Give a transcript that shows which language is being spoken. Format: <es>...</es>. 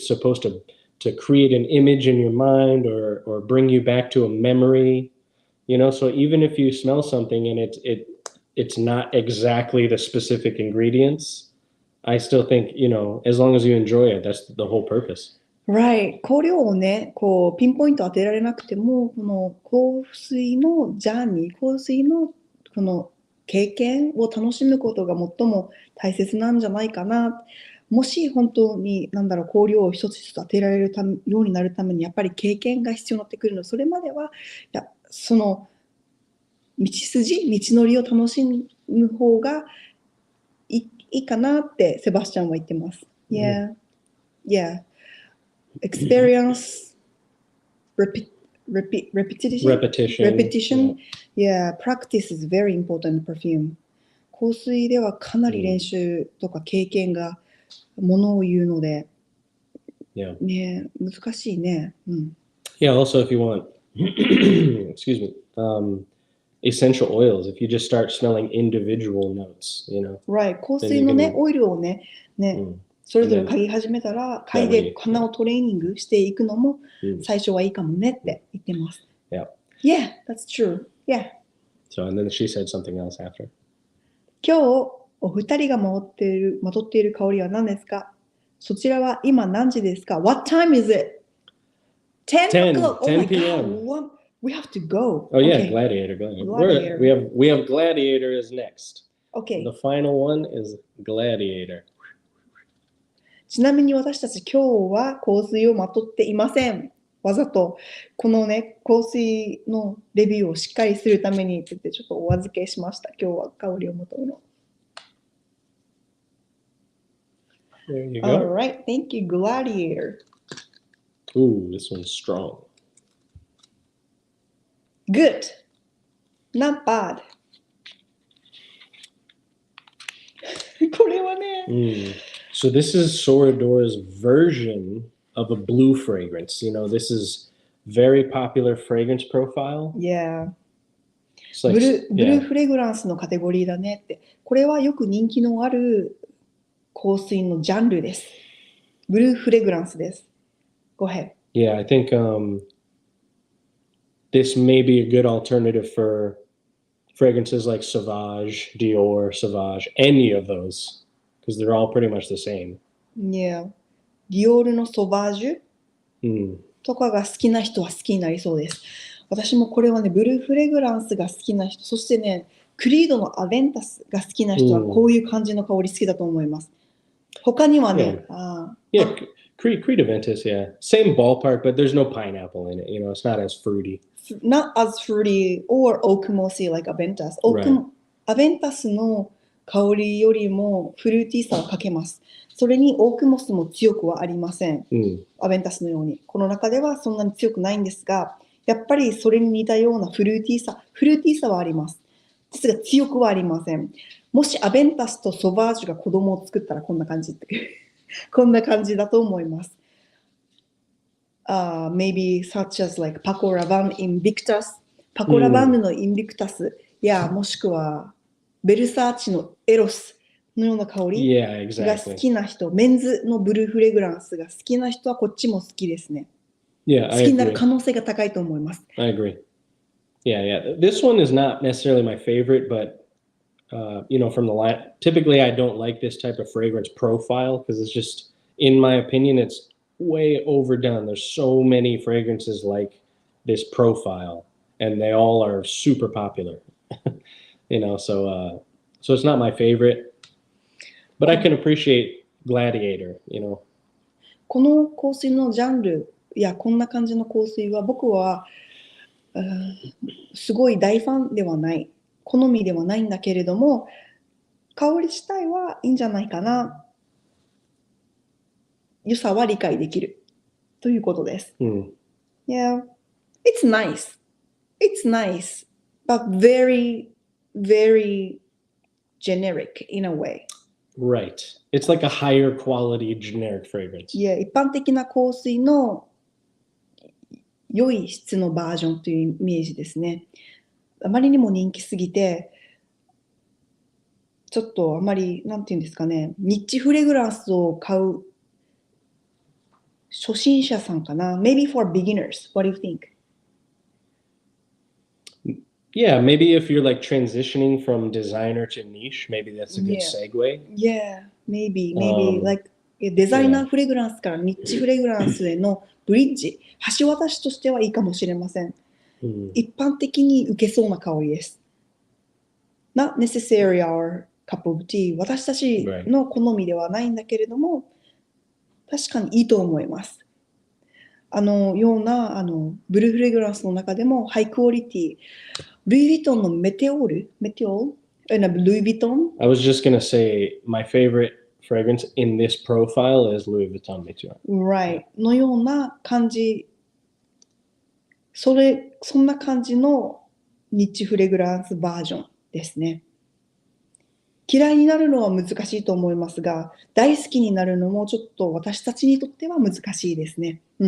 <en>It's supposed to create an image in your mind or bring you back to a memory, you know. So even if you smell something and it's not exactly the specific ingredients, I still think, you know, as long as you enjoy it, that's the whole purpose. Right.</en> <ja>香料をね、こうピンポイント当てられなくても、この香水のジャーニー、香水のこの経験を楽しむことが最も大切なんじゃないかな。もし本当に香料を一つ一つ当てられるようになるためにやっぱり経験が必要になってくるの。それまではその道のりを楽しむ方がいいかなってセバスチャンは言ってます。</ja> <en>Yeah. Experience, repetition. Yeah, practice is very important in perfume.</en> <ja>香水ではかなり練習とか経験がものを言うので、</ja> <en>Yeah.</en> <ja>ね、難しいね。</ja> <en>Yeah, also if you want, excuse me, essential oils, if you just start smelling individual notes, Right.</en> <ja>香水のね、オイルをね、それぞれ嗅ぎ始めたら、嗅いで鼻をトレーニングしていくのも最初はいいかもねって言ってます。</ja> <en>Yeah, that's true. Yeah. So, and then she said something else after.</en> <ja>今日、お二人がまとっている香りは何ですか？そちらは今何時ですか？</ja> <en>What time is it? 10 o'clock. Oh my p.m. God. We have to go. Oh yeah, Okay. Gladiator. We have Gladiator is next. Okay. The final one is Gladiator.</en> <ja>ちなみに私たち今日は香水をまとっていません。わざとこのね、香水のレビューをしっかりするためにって言ってちょっとお預けしました。今日は香りをまとうの。</ja> <en>There you go. Alright, thank you, Gladiator. Ooh, this one's strong. Good. Not bad.</en> <ja>これはね。</ja> <en>So this is Soradora's version of a blue fragrance. This is very popular fragrance profile. Yeah. Like,</en> <ja>ブルーフレグランスのカテゴリーだねって。これはよく人気のある香水のジャンルです。ブルーフレグランスです。</ja> <en>Go ahead. Yeah, I think this may be a good alternative for fragrances like Sauvage, Dior, Sauvage, any of those, because they're all pretty much the same. Yeah.</en> <ja>ディオールのソバージュ、とかが好きな人は好きになりそうです。私もこれはね、ブルーフレグランスが好きな人、そしてね、クリードのアベンタスが好きな人はこういう感じの香り好きだと思います。他にはね、</ja> <en>Creed Aventus, yeah. Same ballpark, but there's no pineapple in it. It's not as fruity. Not as fruity or oak mossy like Aventus.</en> <ja>Aventus の香りよりもフルーティーさをかけます。それにオークモスも強くはありません。アベンタスのように。この中ではそんなに強くないんですが、やっぱりそれに似たようなフルーティーさはあります。ですが強くはありません。もしアベンタスとソバージュが子供を作ったらこんな感じこんな感じだと思います。</ja> <en>Maybe such as like Paco Rabanne Invictus、</en> <ja>パコラバンヌのインビクタスやもしくはベルサーチのエロスのような香りが好きな人、メンズのブルーフレグランスが好きな人はこっちも好きですね。好きになる可能性が高いと思います。</ja> <en>I agree. Yeah. This one is not necessarily my favorite, but from the line, typically I don't like this type of fragrance profile because it's just, in my opinion, it's way overdone. There's so many fragrances like this profile, and they all are super popular. So it's not my favorite, but I can appreciate Gladiator.</en> <ja>この香水のジャンルやこんな感じの香水は僕はすごい大ファンではない、好みではないんだけれども、香り自体はいいんじゃないかな、良さは理解できるということです。</ja> <en>Yeah, it's nice. It's nice, but very, very generic in a way. Right. It's like a higher quality generic fragrance.</en> <ja>Yeah, 一般的な香水の良い質のバージョンというイメージですね。あまりにも人気すぎて、ちょっとあまり、なんていうんですかね、ニッチフレグランスを買う初心者さんかな。</ja> <en>Maybe for beginners. What do you think? Yeah, maybe if you're like transitioning from designer to niche, maybe that's a good segue. Yeah, maybe like</en> <ja>デザイナーフレグランスからニッチフレグランスへのブリッジ、橋渡しとしてはいいかもしれません。一般的に受けそうな香りです。</ja> <en>Not necessarily our cup of tea.</en> <ja>私たちの好みではないんだけれども、確かにいいと思います。ようなブルーフレグランスの中でもハイクオリティ、ルイ・ヴィトンのメテオール、ルイ・ヴィトン。</ja> <en>I was just gonna say my favorite fragrance in this profile is Louis Vuitton Meteor. Right.</en> <ja>のような感じ、そんな感じのニッチフレグランスバージョンですね。嫌いになるのは難しいと思いますが、大好きになるのもちょっと私たちにとっては難しいですね。</ja>